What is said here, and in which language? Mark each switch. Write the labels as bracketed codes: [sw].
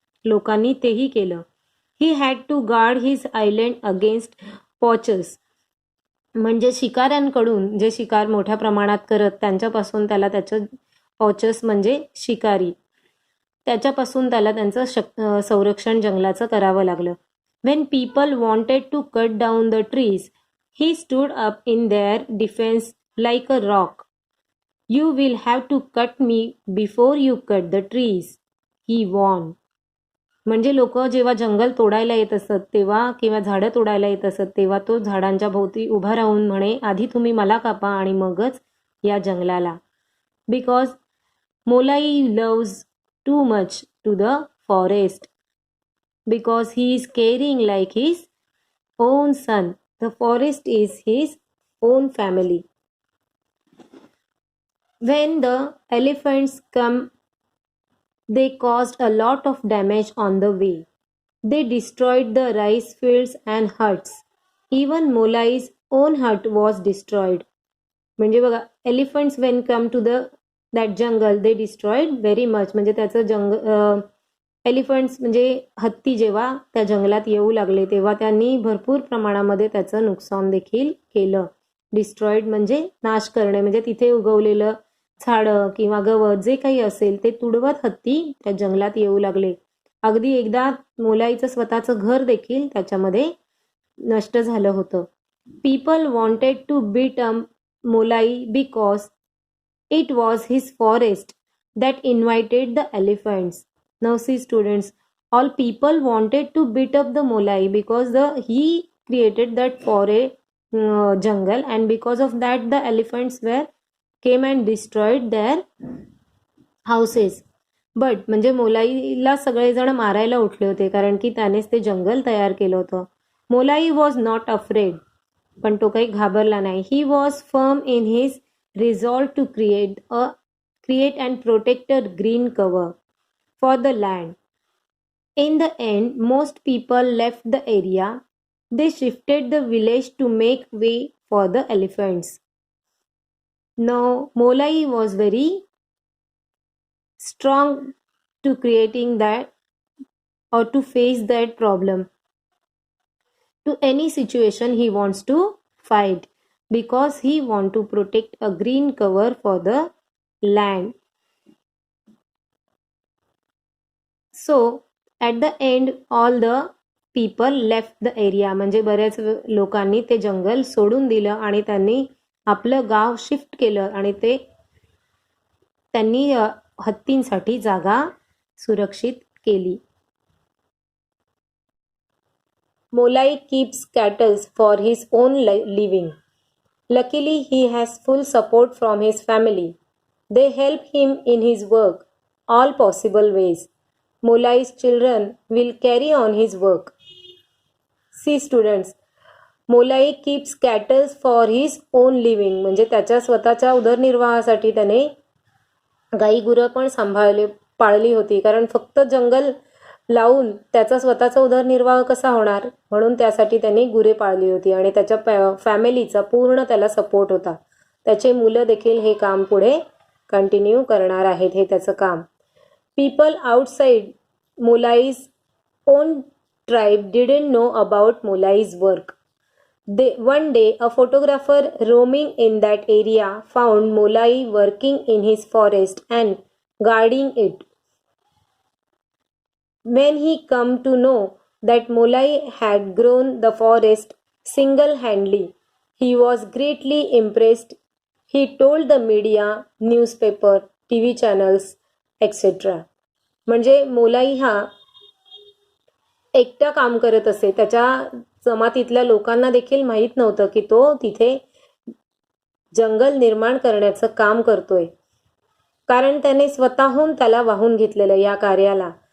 [mr] लोकांनी तेही केलं. [en] he had to guard his island against poachers, [mr] म्हणजे शिकाऱ्यांकडून, जे शिकार मोठ्या प्रमाणात करत त्यांच्यापासून त्याला त्याचं पॉचर्स म्हणजे शिकारी, त्याच्यापासून त्याला त्यांचं संरक्षण जंगलाचं करावं लागलं. [en] When people wanted to cut down the trees, he stood up in their defense like a rock. You will have to cut me before you cut the trees, he warned. [mr] म्हणजे लोक जेव्हा जंगल तोडायला येत असत तेव्हा, किंवा झाडं तोडायला येत असत तेव्हा, तो झाडांच्या भोवती उभा राहून म्हणे, आधी तुम्ही मला कापा आणि मगच या जंगलाला. [en] Because Molai loves too much to the forest, because he is caring like his own son. The forest is his own family. When the elephants come, they caused a lot of damage on the way. They destroyed the rice fields and huts. Even Molai's own hut was destroyed. [mr] म्हणजे बघा, [en] elephants when come to that jungle, they destroyed very much. [mr] म्हणजे त्याचं elephants म्हणजे हत्ती जेव्हा त्या जंगलात येऊ लागले तेव्हा त्यांनी भरपूर प्रमाणामध्ये त्याचं नुकसान देखील केलं. डिस्ट्रॉइड म्हणजे नाश करणे, म्हणजे तिथे उगवलेलं झाडं किंवा गवत जे काही असेल ते तुडवत हत्ती त्या जंगलात येऊ लागले. अगदी एकदा मोलाईचं स्वतःचं घर देखील त्याच्यामध्ये नष्ट झालं होतं. [en] People wanted to beat Molai because it was his forest that invited the elephants. Now see students, all people wanted to beat up the Molai because he created that jungle, and because of that the elephants came and destroyed their houses. But [mr] म्हणजे मोलाईला सगळेजण मारायला उठले होते कारण की त्यानेच ते जंगल तयार केलं होतं. मोलाई [en] was not afraid, [mr] पण तो काही घाबरला नाही. [en] He was firm in his resolve to create and protect a green cover for the land. In the end, most people left the area. They shifted the village to make way for the elephants. Now, Molai was very strong to creating that or to face that problem. To any situation he wants to fight because he wants to protect a green cover for the land. So at the end all the people left the area. [mr] म्हणजे बऱ्याच लोकांनी ते जंगल सोडून दिलं आणि त्यांनी आपलं गाव शिफ्ट केलं आणि त्यांनी हत्तींसाठी जागा सुरक्षित केली. [en] Molai keeps cattle for his own living. Luckily he has full support from his family. They help him in his work all possible ways. Molai's children will carry on his work. See students, Molai keeps cattle for his own living. [mr] म्हणजे त्याच्या स्वतःच्या उदरनिर्वाहासाठी त्याने गाई गुरं पण पाळली होती, कारण फक्त जंगल लावून त्याचा स्वतःचा उदरनिर्वाह कसा होणार, म्हणून त्यासाठी त्यांनी गुरे पाळली होती आणि त्याच्या फॅमिलीचा पूर्ण त्याला सपोर्ट होता. त्याचे मुलं देखील हे काम पुढे कंटिन्यू करणार आहेत, हे त्याचं काम. [en] People outside Molai's own tribe didn't know about Molai's work. One day, a photographer roaming in that area found Molai working in his forest and guarding it. When he came to know that Molai had grown the forest single-handedly, he was greatly impressed. He told the media, newspaper, TV channels, etc. [mr] म्हणजे मोलाई हा एकटा काम करत असे. त्याच्या जमातीतल्या लोकांना देखील माहीत नव्हतं की तो तिथे जंगल निर्माण करण्याचं काम करतोय, कारण त्याने स्वतःहून त्याला वाहून घेतलेलं या कार्याला.